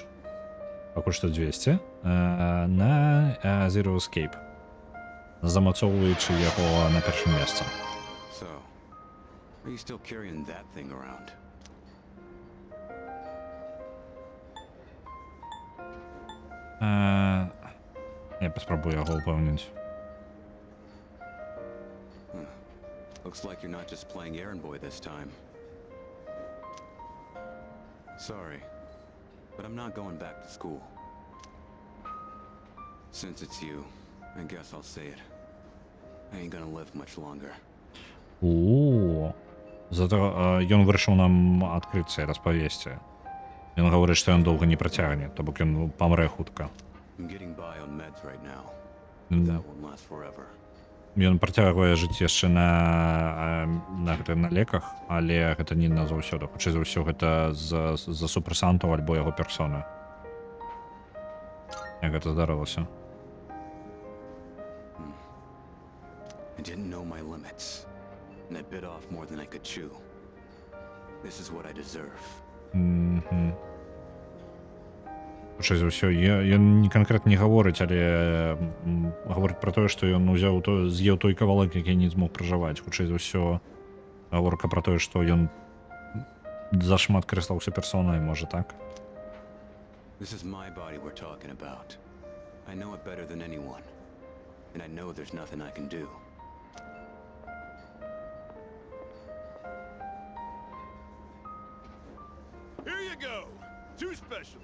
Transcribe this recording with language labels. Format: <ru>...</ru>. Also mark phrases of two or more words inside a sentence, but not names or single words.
<be>Пакуль што 200 на Zero Escape, замацоўваючы яго на першым месцы.</be> <en>So, are you still carrying that thing around?</en> <be>Я паспрабую яго упэўніць.</be> <en>Looks like you're not just playing errand boy this time. Sorry, but I'm not going back to school. Since it's you, I guess I'll say it. I ain't gonna live much longer.</en> <be>Зато ён вырашыў нам адкрыцца і распавесці. Ён гаворыць, што ён доўга не працягне, то бок ён памрэ хутка. Ён працягвае жыць яшчэ на леках, але гэта не назаўсёды. Хутчэй за ўсё гэта з-за супрэсантаў альбо яго персоны. Як гэта здарылася?</be> <en>I didn't know my limits, and I bit off more than I could chew. This is what I deserve.</en> <be>Хутчэй за ўсё, ён не канкрэтна не гаворыць, але гаворыць пра тое, што ён з'еў той кавалак, які не змог пражываць. Хутчэй за ўсё, гаворка пра тое, што ён зашмат карыстаўся персонай, можа так?</be> <en>This is my body we're talking about. I know it better than anyone, and I know there's nothing I can do. Here you go! 2 specials!</en>